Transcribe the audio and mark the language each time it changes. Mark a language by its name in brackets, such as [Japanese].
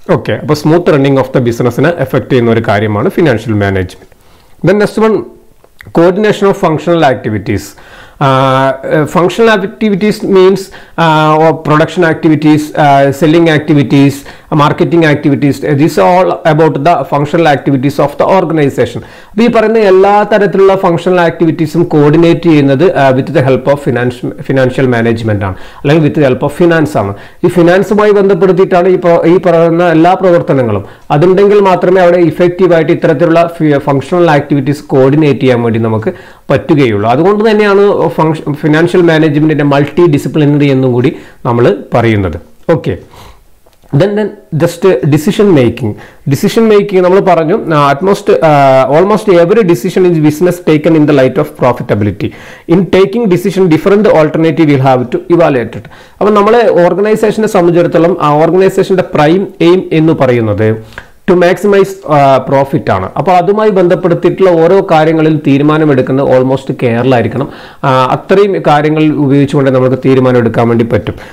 [Malayalam] Okay, അപ്പോൾ smooth running of the ബിസിനസ്സിനെ effect ചെയ്യുന്ന ഒരു കാര്യമാണ് financial management. [English] Then next one, coordination of functional activities. Functional activities means production activities, selling activities, marketing activities. These are all about the functional activities of the organization. [Malayalam] ഈ പറയുന്ന എല്ലാ തരത്തിലുള്ള functional ആക്ടിവിറ്റീസും coordinate ചെയ്യുന്നത് [English] with the help of financial management [Malayalam] ആണ്, അല്ലെങ്കിൽ [English] with the help of finance [Malayalam] ആണ്. ഈ ഫിനാൻസുമായി ബന്ധപ്പെടുത്തിയിട്ടാണ് ഈ പറയുന്ന എല്ലാ പ്രവർത്തനങ്ങളും. അതുണ്ടെങ്കിൽ മാത്രമേ അവിടെ ഇഫക്റ്റീവായിട്ട് ഇത്തരത്തിലുള്ള ഫങ്ഷണൽ ആക്ടിവിറ്റീസ് കോർഡിനേറ്റ് ചെയ്യാൻ വേണ്ടി നമുക്ക് പറ്റുകയുള്ളൂ. അതുകൊണ്ട് തന്നെയാണ് ഫിനാൻഷ്യൽ മാനേജ്മെന്റിന്റെ മൾട്ടി ഡിസിപ്ലിനറി എന്നും കൂടി നമ്മൾ പറയുന്നത്. [English] okay, then just decision making [Malayalam] നമ്മൾ പറഞ്ഞു, [English] almost every decision in business taken in the light of profitability. In taking decision, different alternative will have to evaluate it. [Malayalam] അപ്പോൾ നമ്മളെ ഓർഗനൈസേഷനെ സംബന്ധിച്ചിടത്തോളം ആ ഓർഗനൈസേഷന്റെ പ്രൈം എയിം എന്ന് പറയുന്നത് [English] to maximise profit [Malayalam] ആണ്. അപ്പോൾ അതുമായി ബന്ധപ്പെടുത്തിയിട്ടുള്ള ഓരോ കാര്യങ്ങളിൽ തീരുമാനമെടുക്കുന്നത് ഓൾമോസ്റ്റ് കെയറിലായിരിക്കണം. അത്രയും കാര്യങ്ങൾ ഉപയോഗിച്ചുകൊണ്ട് നമുക്ക് തീരുമാനം എടുക്കാൻ വേണ്ടി പറ്റും.